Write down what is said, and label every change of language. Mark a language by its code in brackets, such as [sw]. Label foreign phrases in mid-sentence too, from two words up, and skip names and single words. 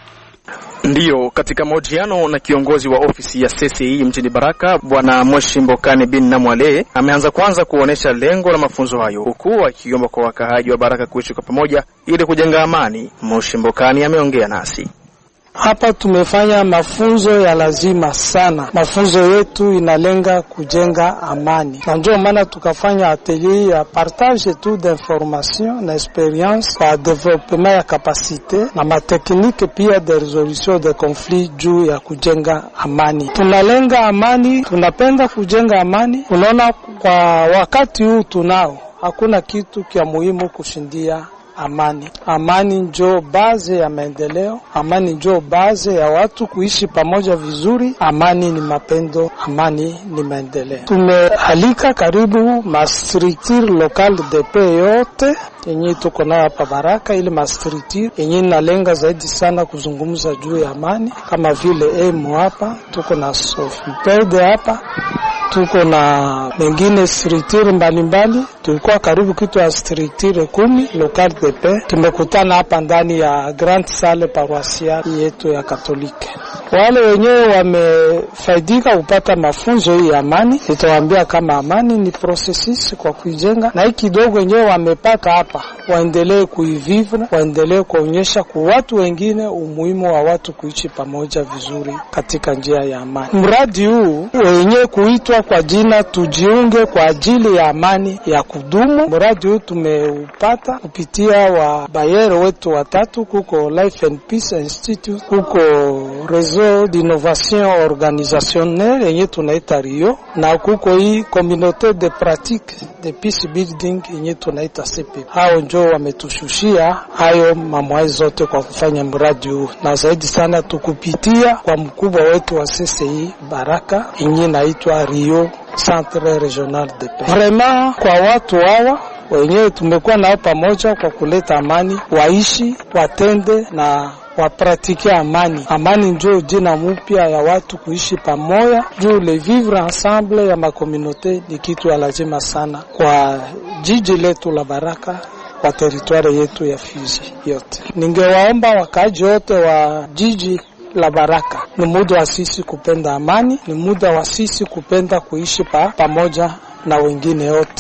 [sw] Ndiyo, katika mahojiano na kiongozi wa ofisi ya CCI mjini Baraka, Bwana Moshimbokane bin Namwale ameanza kwanza kuonesha lengo la mafunzo hayo, huku akiomba kwa wakaaji wa Baraka kuishi kwa pamoja ili kujenga amani. Moshimbokane ameongea nasi. Hapa tumefanya mafunzo ya lazima sana. Mafunzo yetu inalenga kujenga amani. Na ndio maana tukafanya atelier ya [fr] partage tout d'information [sw] na experience kwa development ya capacité na mateknike pia [fr] de resolution de conflit [sw] juu ya kujenga amani. Tunalenga amani, tunapenda kujenga amani. Unaona kwa wakati huu tunao, hakuna kitu kia muhimu kushindia amani. Amani ndio base ya maendeleo, amani ndio base ya watu kuishi pamoja vizuri. Amani ni mapendo, amani ni maendeleo. Tumealika karibu ma [fr] structure local de paix [sw] yote yenye tuko nayo hapa Baraka, ili ma structure yenye inalenga zaidi sana kuzungumza juu ya amani, kama vile EMU hapa, tuko na SOFIPED hapa, tuko na mengine structure mbalimbali. Tulikuwa karibu kitu ya structure 10 [fr] local de paix. [sw] Tumekutana hapa ndani ya [fr] Grand Salle paroissiale [sw] yetu ya Katolike. Wale wenyewe wamefaidika kupata mafunzo hii ya amani. Nitawaambia kama amani ni processus kwa kuijenga, na hiki kidogo wenyewe wamepata hapa waendelee kuivivra, waendelee kuonyesha kwa watu wengine umuhimu wa watu kuishi pamoja vizuri katika njia ya amani. Mradi huu wenyewe kuitwa kwa jina tujiunge kwa ajili ya amani ya kudumu. Mradi huu tumeupata kupitia wa bayero wetu watatu, kuko Life and Peace Institute, kuko Réseau d'innovation organisationnelle yenye tunaita RIO, na kuko hii [fr] communauté de pratique de [en] peace building [sw] yenye tunaita CP. Hao ndio wametushushia hayo mambo zote kwa kufanya mradi huu, na zaidi sana tukupitia kwa mkubwa wetu wa CCI Baraka yenye inaitwa RIO Centre Regional de Paix. Vraiment kwa watu hawa wenyewe tumekuwa nao pamoja kwa kuleta amani, waishi, watende na wapratike amani. Amani ndio jina mpya ya watu kuishi pamoja, juu [fr] le vivre ensemble [sw] ya makomunote ni kitu ya lazima sana kwa jiji letu la Baraka, wa teritwari yetu ya Fizi yote. Ningewaomba wakaji wote wa jiji la Baraka, ni muda wa sisi kupenda amani, ni muda wa sisi kupenda kuishi pamoja na wengine wote.